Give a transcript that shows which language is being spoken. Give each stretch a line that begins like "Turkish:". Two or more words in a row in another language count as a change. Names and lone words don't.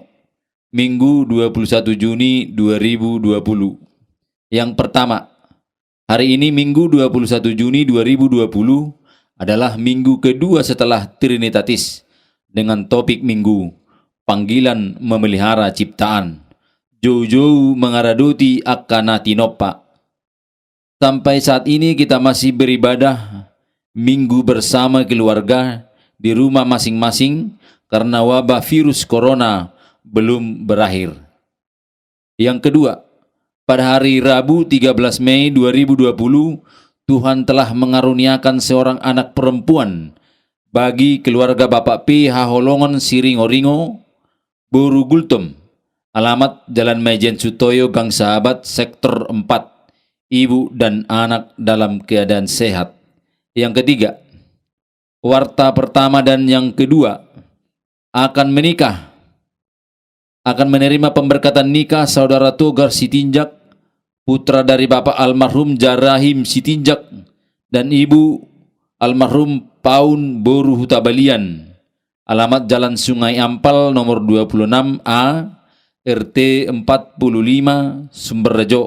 Indonesian: Minggu 21 Juni 2020. Yang pertama, hari ini Minggu 21 Juni 2020 adalah minggu kedua setelah Trinitatis dengan topik minggu Panggilan Memelihara Ciptaan. Jauh-jauh mengaradoti akana tinopa. Sampai saat ini kita masih beribadah minggu bersama keluarga di rumah masing-masing karena wabah virus corona belum berakhir. Yang kedua, pada hari Rabu 13 Mei 2020, Tuhan telah mengaruniakan seorang anak perempuan bagi keluarga Bapak P. Haholongan Siringoringo, Boru Gultom, alamat Jalan Majen Sutoyo, Gang Sahabat, Sektor 4. Ibu dan anak dalam keadaan sehat. Yang ketiga, warta pertama dan yang kedua akan menikah, akan menerima pemberkatan nikah saudara Togar Sitinjak, putra dari Bapak almarhum Jarahim Sitinjak dan Ibu almarhum Paun Boru Hutabalian, alamat Jalan Sungai Ampal nomor 26A, RT 45, Sumberrejo.